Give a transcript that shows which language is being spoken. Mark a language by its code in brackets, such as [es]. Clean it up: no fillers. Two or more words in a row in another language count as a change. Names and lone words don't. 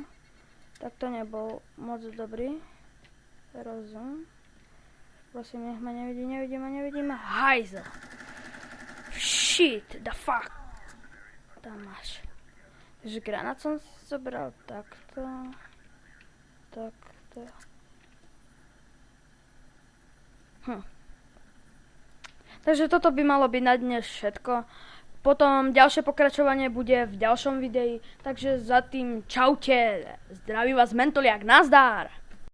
[sk] Tak to nebol moc dobrý rozum. Prosím, nech ma nevidí ma. Hajzel. [en] Shit, the fuck. [sk] Tam máš. Takže granát som zobral takto. Takto. Takže toto by malo byť na dnes všetko. Potom ďalšie pokračovanie bude v ďalšom videi, takže za tým čaute, zdraví vás Mentoliak, nazdar!